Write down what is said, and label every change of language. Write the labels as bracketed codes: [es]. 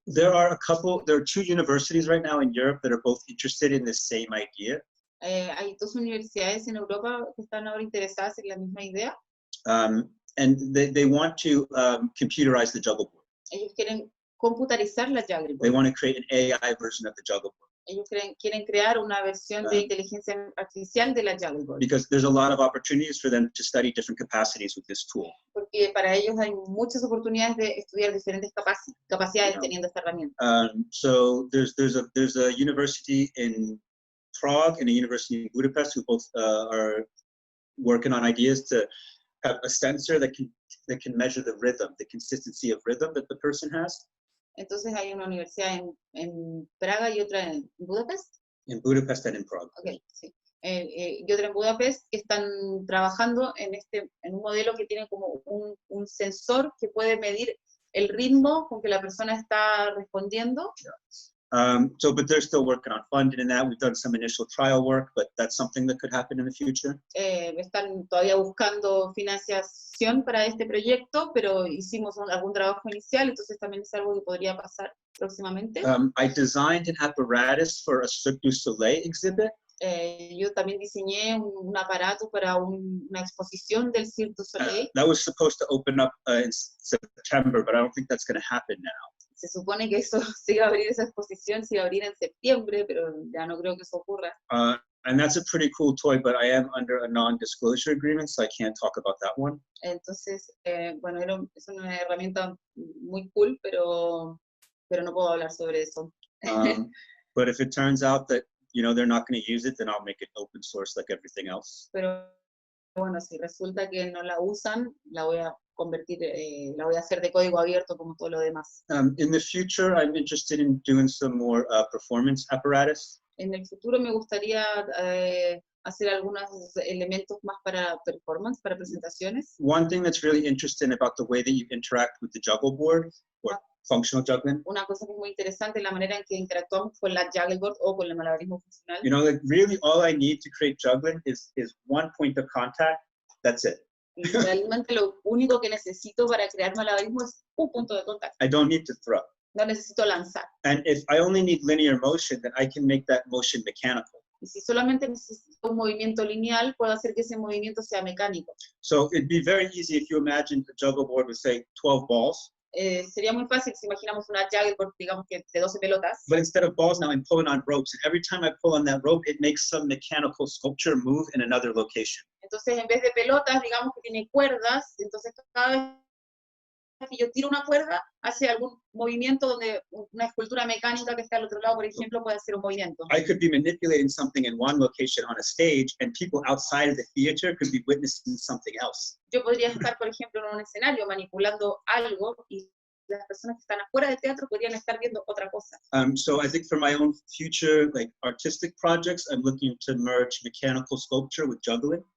[en] There are 2 universities right now in Europe that are both interested in the same idea. [es] Hay 2 universidades en Europa que están ahora interesadas en la misma idea. [en] And they want to computerize the juggle board. [es] Ellos quieren computarizar la juggling board. [en] They want to create an AI version of the juggle board. [es] Ellos quieren crear una versión de inteligencia artificial de la juggling board. [en] Because there's a lot of opportunities for them to study different capacities with this tool. [es] Porque para ellos hay muchas oportunidades de estudiar diferentes capacidades teniendo esta herramienta. [en] So there's a university in Prague and a university in Budapest who both are working on ideas to have a sensor that can measure the rhythm, the consistency of rhythm that the person has. [es] Entonces hay una universidad en Praga y otra en Budapest. [en] In Budapest and in Prague. [es] Okay, sí. Y otra en Budapest, que están trabajando en un modelo que tiene como un sensor que puede medir el ritmo con que la persona está respondiendo. [en] But they're still working on funding and that. We've done some initial trial work, but that's something that could happen in the future. [es] Están todavía buscando financiación para este proyecto, pero hicimos algún trabajo inicial, entonces también es algo que podría pasar próximamente. [en] I designed an apparatus for a Cirque du Soleil exhibit. [es] Yo también diseñé un aparato para una exposición del Cirque du Soleil. [en] That was supposed to open up in September, but I don't think that's going to happen now. [es] Se supone que esa exposición se iba a abrir en septiembre, pero ya no creo que eso ocurra. [en] And that's a pretty cool toy, but I am under a non-disclosure agreement, so I can't talk about that one. [es] Entonces, bueno, es una herramienta muy cool, pero no puedo hablar sobre eso. [en] But if it turns out that they're not going to use it, then I'll make it open source like everything else. [es] Pero bueno, si resulta que no la usan, la voy a convertir, la voy a hacer de código abierto como todo lo demás. [en] In the future, I'm interested in doing some more performance apparatus. [es] En el futuro me gustaría hacer algunos elementos más para performance, para presentaciones. [en] One thing that's really interesting about the way that you interact with the juggle board, or functional juggling, [es] Una cosa que es muy interesante es la manera en que interactuamos con la juggle board o con el malabarismo funcional. [en] you know, like really all I need to create juggling is one point of contact. That's it. [es] Y realmente lo único que necesito para crear malabarismo es un punto de contacto. [en] I don't need to throw. [es] No necesito lanzar. [en] And if I only need linear motion, then I can make that motion mechanical. [es] Y si solamente necesito un movimiento lineal, puedo hacer que ese movimiento sea mecánico. [en] So it'd be very easy if you imagine the juggle board with, say, 12 balls. [es] Sería muy fácil si imaginamos una juggle board, digamos que de 12 pelotas. [en] But instead of balls, now I'm pulling on ropes. And every time I pull on that rope, it makes some mechanical sculpture move in another location. [es] Entonces, en vez de pelotas, digamos que tiene cuerdas. Entonces, cada vez que yo tiro una cuerda, hace algún movimiento donde una escultura mecánica que está al otro lado, por ejemplo, puede hacer un movimiento. [en] I could be manipulating something in one location on a stage, and people outside of the theater could be witnessing something else. [es] Yo podría estar, por ejemplo, en un escenario manipulando algo y las personas que están afuera del teatro podrían estar viendo otra cosa. [en] So I think for my own future, like artistic projects, I'm looking to merge mechanical sculpture with juggling.